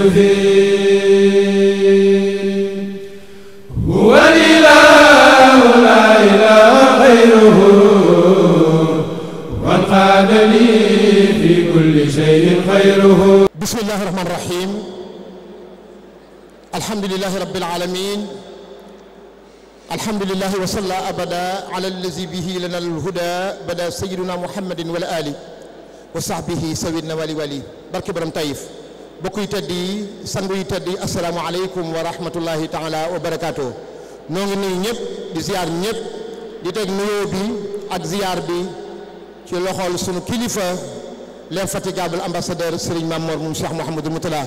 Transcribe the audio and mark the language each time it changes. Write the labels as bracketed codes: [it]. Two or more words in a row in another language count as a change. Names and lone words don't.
[ar] يفيد هو الإله لا إله غيره وانقاد لي في كل شيء خيره. بسم الله الرحمن الرحيم. الحمد لله رب العالمين. الحمد لله وصلى أبدا على الذي به لنا الهدى بدا سيدنا محمد والآل وصحبه سوي النوال والي. [wo] barke borom Taïf bokk yi tedd yi sangu yi tedd yi [ar] السلام عليكم ورحمة الله تعالى وبركاته. [wo] noo ngi nuyu ñëpp di ziar ñëpp di teg nuyoo bi ak ziar bi ci loxol sunu kilifa [fr] l'infatigable ambassadeur [wo] Serigne Mamor moom Cheikh Mouhamadou Moutala.